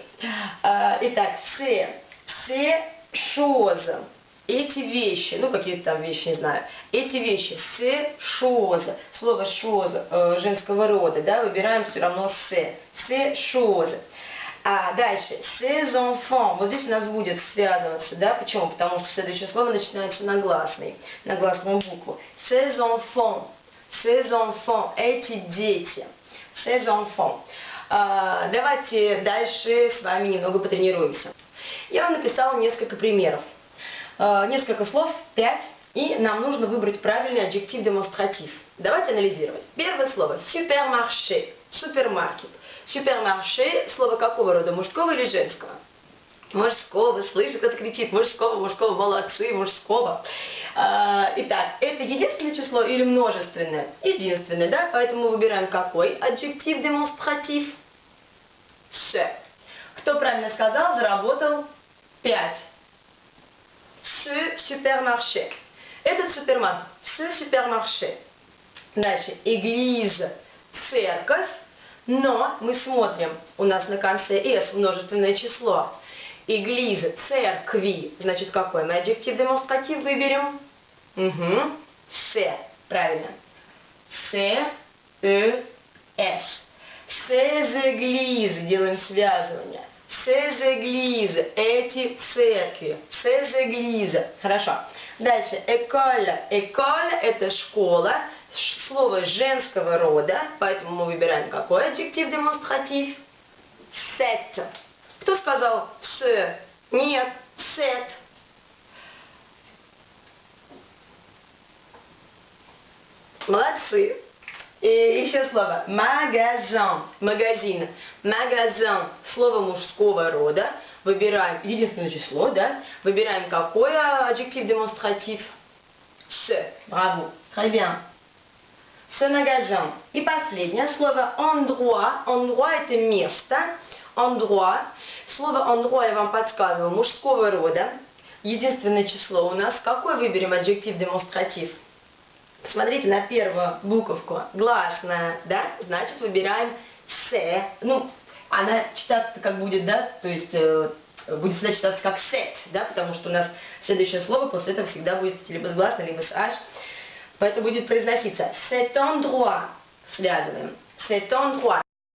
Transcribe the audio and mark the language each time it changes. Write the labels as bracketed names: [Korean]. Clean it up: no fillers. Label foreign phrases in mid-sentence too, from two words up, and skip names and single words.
[Russian] Итак, все choses, эти вещи, ну какие-то там вещи, не знаю, эти вещи, все choses, слово chose женского рода, да, выбираем все равно все choses. А дальше, [French] ces enfants. [Russian] Вот здесь у нас будет связываться, да? Почему? Потому что следующее слово начинается на гласный, на гласную букву. [French] Ces enfants, [Russian] эти дети. [French] Ces enfants. [Russian] Давайте дальше с вами немного потренируемся. Я вам написала несколько примеров. Несколько слов, 5, и нам нужно выбрать правильный адъектив демонстратив. Давайте анализировать. Первое слово супермарché, супермаркет. Супермарché – слово какого рода, мужского или женского? Мужского, слышит, кто-то кричит, мужского, молодцы, мужского. Итак, это единственное число или множественное? Единственное, да? Поэтому выбираем какой адъектив демонстратив? С. Кто правильно сказал, заработал 5. [French] Ce supermarché. [Russian] Этот супермаркет. [French] Ce supermarché. [Russian] Дальше. Église. Церковь. Но мы смотрим, у нас на конце S множественное число. Église. Церкви. Значит, какой мы адъектив демонстратив выберем? Угу. C. Правильно. C, E, S. [French] Ces églises. [Russian] Делаем связывание. [French] Ces églises, [Russian] эти церкви. [French] Ces églises. [Russian] Хорошо. Дальше. [French] École. École – [Russian] это школа. Слово женского рода. Поэтому мы выбираем какой адъектив демонстратив? Cette. Кто сказал ce? Нет. Cette. Молодцы. И еще слово магазин, магазин, магазин, слово мужского рода, выбираем единственное число, да, выбираем какой адъектив демонстратив? [French] Ce, браво, très bien. Ce magasin. [Russian] И последнее слово endroit, endroit это место, endroit, слово endroit я вам подсказываю, мужского рода, единственное число у нас, какой выберем адъектив демонстратив? Смотрите на первую буковку, гласная, да, значит выбираем «се». Ну, она читаться как будет, да, то есть будет всегда читаться как «set», да, потому что у нас следующее слово после этого всегда будет либо с гласной, либо с «h», поэтому будет произноситься [French] «cet endroit», [Russian] связываем, [French] «cet endroit».